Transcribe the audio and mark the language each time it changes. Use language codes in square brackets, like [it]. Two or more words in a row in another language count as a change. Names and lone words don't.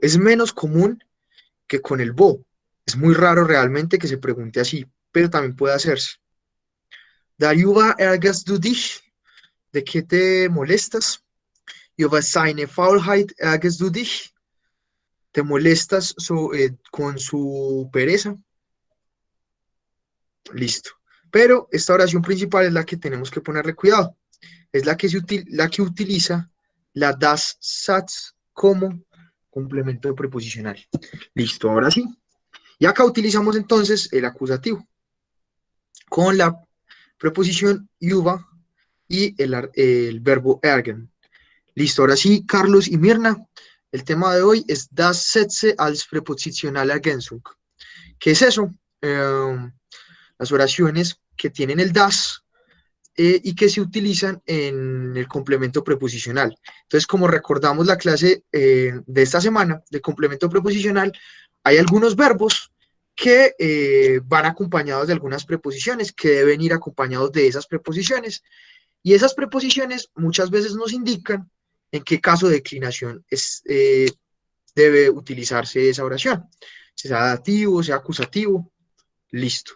[es] Es menos común que con el bo. Es muy raro realmente que se pregunte así, pero también puede hacerse. [de] Darüber ärgerst du dich? [es] ¿De qué te molestas? [de] Über seine Faulheit ärgerst du dich? [es] ¿Te molestas con su pereza? Listo. Pero esta oración principal es la que tenemos que ponerle cuidado. Es la que utiliza la [de] das Satz [es] como complemento preposicional. Listo, ahora sí. Y acá utilizamos entonces el acusativo con la preposición über y el verbo ärgern. Listo, ahora sí, Carlos y Mirna, el tema de hoy es [de] das Sätze als prepositionale Ergänzung. [es] ¿Qué es eso? Las oraciones que tienen el das y que se utilizan en el complemento preposicional. Entonces, como recordamos la clase de esta semana del complemento preposicional, hay algunos verbos que van acompañados de algunas preposiciones, que deben ir acompañados de esas preposiciones, y esas preposiciones muchas veces nos indican en qué caso de declinación debe utilizarse esa oración, sea dativo, sea acusativo, listo.